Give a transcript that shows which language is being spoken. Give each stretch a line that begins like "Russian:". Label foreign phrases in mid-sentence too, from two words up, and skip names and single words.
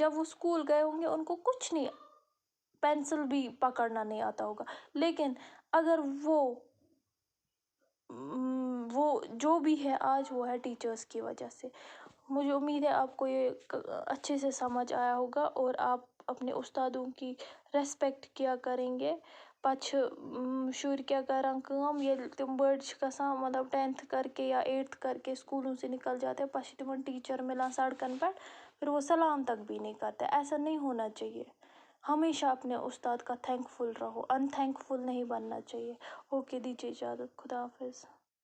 Urdu: جب وہ اسکول گئے ہوں گے ان کو کچھ نہیں, پینسل بھی پکڑنا نہیں آتا ہوگا. لیکن اگر وہ جو بھی ہے آج, وہ ہے ٹیچرس کی وجہ سے. مجھے امید ہے آپ کو یہ اچھے سے سمجھ آیا ہوگا اور آپ اپنے استادوں کی ریسپیکٹ کیا کریں گے.
Kashmiri: پتہٕ چھِ شُرۍ کیٛاہ کران کٲم, ییٚلہِ تِم بٔڑۍ چھِ گژھان,
Urdu: مطلب 10th کر کے یا 8th کر کے اسکولوں سے نکل جاتے ہیں,
Kashmiri: پتہٕ چھِ تِمن ٹیچر ملان سڑکن پہ,
Urdu: پھر وہ سلام تک بھی نہیں کرتے. ایسا نہیں ہونا چاہیے. ہمیشہ اپنے استاد کا تھینک فل رہو, ان تھینک فل نہیں بننا چاہیے. اوکے, دیجیے اجازت. خدا حافظ.